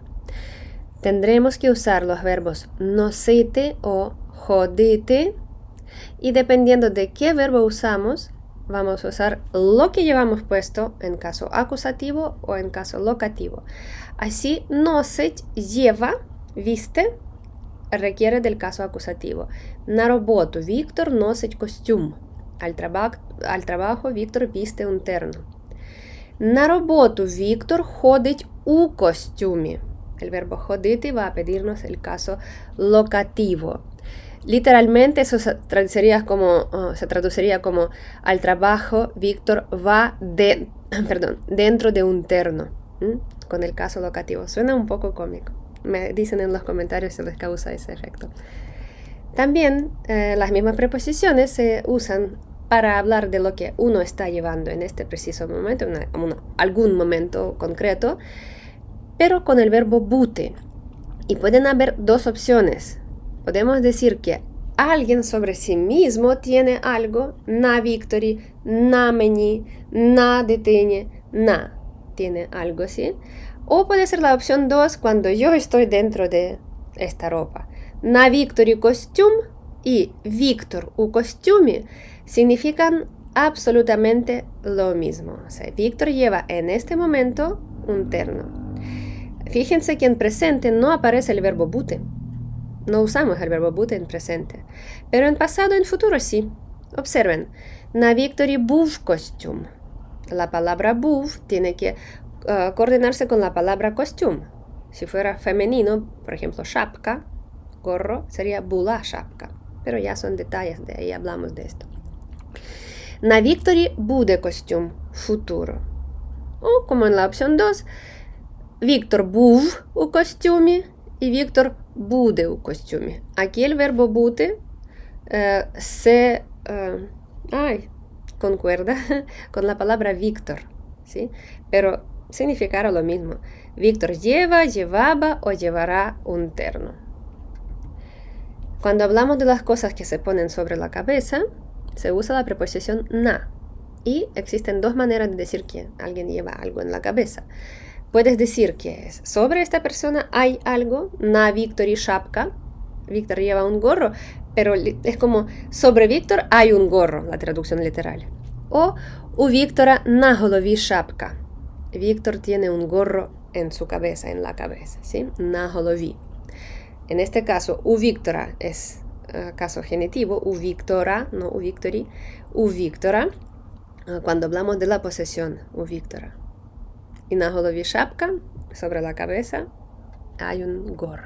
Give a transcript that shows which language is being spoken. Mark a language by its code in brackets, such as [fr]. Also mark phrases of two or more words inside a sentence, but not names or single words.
[es] Tendremos que usar los verbos nositi o ходити, y dependiendo de qué verbo usamos, vamos a usar lo que llevamos puesto en caso acusativo o en caso locativo. Así, носить, lleva, viste, requiere del caso acusativo. [uk] На роботу Віктор носить костюм. [es] Al trabajo Віктор viste un terno. [uk] На роботу Віктор ходить у костюмі. [es] El verbo ходити va a pedirnos el caso locativo. Literalmente eso se traduciría como al trabajo Víctor va dentro de un terno, con el caso locativo. Suena un poco cómico. Me dicen en los comentarios si les causa ese efecto. También las mismas preposiciones se usan para hablar de lo que uno está llevando en este preciso momento, algún momento concreto, pero con el verbo bути. Y pueden haber dos opciones. Podemos decir que alguien sobre sí mismo tiene algo, [uk] на Вікторі, на мені, на дитині, на [es] tiene algo así. O puede ser la opción 2 cuando yo estoy dentro de esta ropa. [uk] На Вікторі костюм [es] y Víctor [uk] u костюмі [es] significan absolutamente lo mismo. O sea, Víctor lleva en este momento un terno. Fíjense que en presente no aparece el verbo bути. No usamos el verbo bути en presente. Pero en pasado y en futuro sí. Observen. [uk] На Вікторі був костюм. [es] La palabra був tiene que coordinarse con la palabra костюм. Si fuera femenino, por ejemplo, шапка, gorro, sería [uk] була шапка. [es] Pero ya son detalles, de ahí hablamos de esto. [uk] На Вікторі буде костюм. [es] Futuro. O como en la opción 2, Víctor [uk] був у костюмі [es] y Víctor [uk] буде у костюмі. [es] Aquí el verbo бути se concuerda con la palabra Víctor, ¿sí? Pero significará lo mismo. Víctor lleva, llevaba o llevará un terno. Cuando hablamos de las cosas que se ponen sobre la cabeza, se usa la preposición na. Y existen dos maneras de decir que alguien lleva algo en la cabeza. Puedes decir que sobre esta persona hay algo, [uk] на Вікторі шапка. [es] Víctor lleva un gorro, pero es como sobre Víctor hay un gorro, la traducción literal. [uk] O у Віктора на голові шапка. [es] Víctor tiene un gorro en su cabeza, en la cabeza, ¿sí? [uk] На голові. [es] En este caso, [uk] у Víctora [es] es caso genitivo, [uk] у Víctora, [es] no [uk] у Víctori, у Víctora, [es] cuando hablamos de la posesión, [uk] у Víctora. Y на голові шапка, [es] sobre la cabeza, hay un gorro.